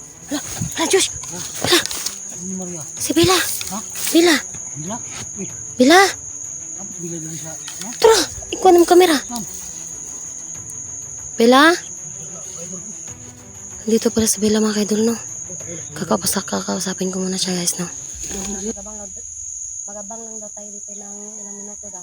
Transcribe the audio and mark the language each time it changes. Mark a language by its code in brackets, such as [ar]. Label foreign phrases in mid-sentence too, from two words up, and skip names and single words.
[tl] Hala, Josh! Bella! Maria. Si Bella! Ha? Bella! Bila? Eh, Bella! tapos bila din siya. Ha? Tara! Ikuha ng kamera. Saan? Bella? Dito pala si Bella mga kaidol, no? Kakausapin ko muna siya, guys, no? Magabang lang daw tayo dito ng ilang minuto daw.